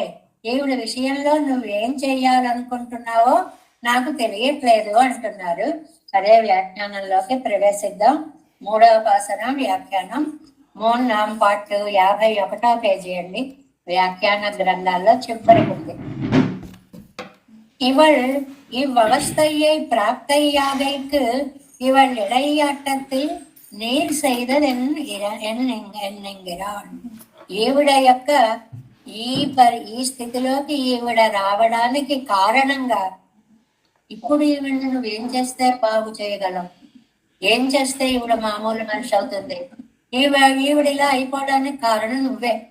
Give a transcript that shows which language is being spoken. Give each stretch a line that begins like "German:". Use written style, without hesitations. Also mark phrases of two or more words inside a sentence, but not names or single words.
Telugu: ఈవిడ విషయంలో నువ్వేం చెయ్యాలనుకుంటున్నావో నాకు తెలియట్లేదు అంటున్నారు. అదే వ్యాఖ్యానంలోకి ప్రవేశిద్దాం. 3వ పాసరం వ్యాఖ్యానం 3 పార్ట్ 51వ పేజీ అండి. వ్యాఖ్యాన గ్రంథాల్లో చివరికి ఉంది.
Tamil: இவள் இவ்வவஸ்தையை பிராப்தையாகைக்கு இவள் இடையாட்டத்தில் நீர் செய்ததென் ఎన్నింగిరాన్.
Telugu: ఈవిడ యొక్క ఈ స్థితిలోకి ఈవిడ రావడానికి కారణంగా ఇప్పుడు ఈవిడ నువ్వేం చేస్తే బాగు చేయగలం? ఏం చేస్తే ఈవిడ మామూలు మనిషి అవుతుంది? ఈవిడిలా అయిపోవడానికి కారణం నువ్వే.